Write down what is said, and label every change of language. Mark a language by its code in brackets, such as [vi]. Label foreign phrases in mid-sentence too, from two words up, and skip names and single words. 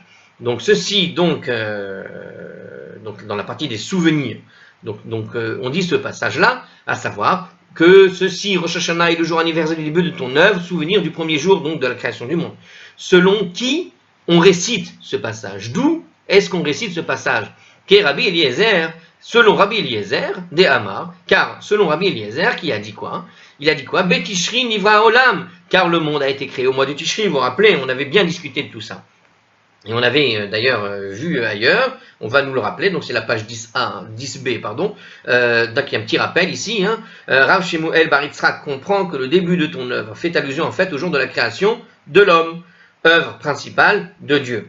[fr] Donc ceci, donc dans la partie des souvenirs, on dit ce passage-là, à savoir que ceci, Rosh Hashanah, est le jour anniversaire du début de ton œuvre, souvenir du premier jour donc de la création du monde. Selon qui on récite ce passage? D'où est-ce qu'on récite ce passage? Qu'est Rabbi Eliezer, selon Rabbi Eliezer, des Hamar, car selon Rabbi Eliezer, qui a dit quoi? Il a dit quoi? [he] בתשרי נברא עולם, [fr] car le monde a été créé au mois de Tishri. Vous vous rappelez, on avait bien discuté de tout ça. Et on avait d'ailleurs vu ailleurs, on va nous le rappeler, donc c'est la page 10b, pardon, donc il y a un petit rappel ici, hein. Rav Shemuel bar Yitzhak comprend que le début de ton œuvre fait allusion en fait au jour de la création de l'homme, œuvre principale de Dieu.